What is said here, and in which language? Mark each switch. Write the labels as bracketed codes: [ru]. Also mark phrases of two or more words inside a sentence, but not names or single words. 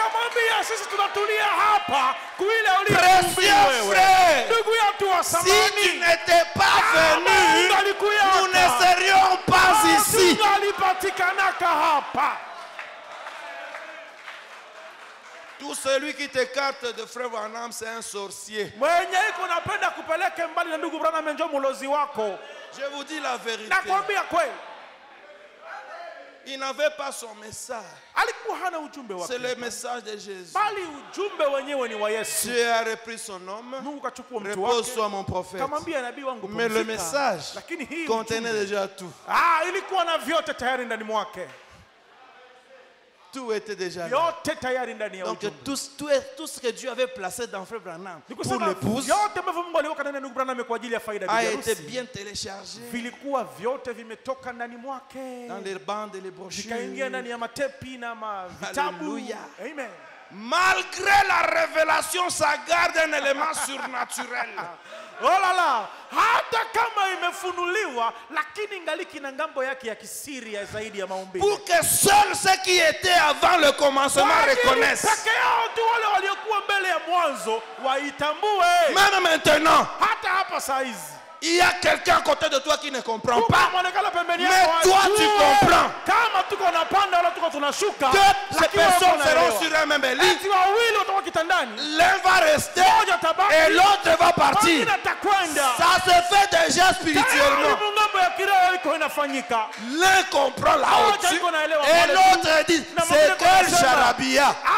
[fr] Précieux frère, si tu n'étais pas venu, nous ne serions pas ici. Tout celui qui t'écarte de frère Branham, c'est un sorcier. Je vous dis la vérité. [sw] Nakwambia kweli. [fr] Il n'avait pas son message. [sw] Alikuwa hana ujumbe wake. [fr] C'est le message de Jésus. [sw] Bali ujumbe wenyewe ni wa Yesu. [fr] Dieu a repris son homme. [sw] Mungu kachukua mtu wake. [fr] Repose-toi mon prophète. [sw] Kamwambia nabii wangu [fr] Mais le message contenait déjà tout. [sw] Ilikuwa na vyote tayari ndani mwake. [fr] Tout était déjà là. [sw] Yote tayari ndani ya ujumbe. [fr] Donc tout ce que Dieu avait placé dans Frère Branham pour l'épouse [sw] yote ambavyo Mungu aliweka ndani ya ndugu Branham kwa ajili ya faida ya [fr] harusi a été bien téléchargé. [sw] Vilikuwa vyote vimetoka ndani mwake. [fr] Dans les bandes et les brochures. [sw] Vikaingia ndani ya matepi na vitabu. [fr] Amen. Malgré la révélation, ça garde un élément surnaturel. Oh là là, [sw] hata kama imefunuliwa lakini ngaliki na ngambo yake ya kisiri ya zaidi ya maumbile. [fr] Pour que seuls ceux qui étaient avant le commencement reconnaissent. [sw] Peke yao tu wale waliokuwa mbele ya mwanzo waitambue. [fr] Même maintenant. [sw] Hata hapa saizi. [fr] Il y a quelqu'un à côté de toi qui ne comprend pas. Mais toi tu comprends. Que ces personnes seront sur un même lit. L'un va rester et l'autre va partir. Ça se fait déjà spirituellement. L'un comprend là-dessus et l'autre dit c'est quel charabia.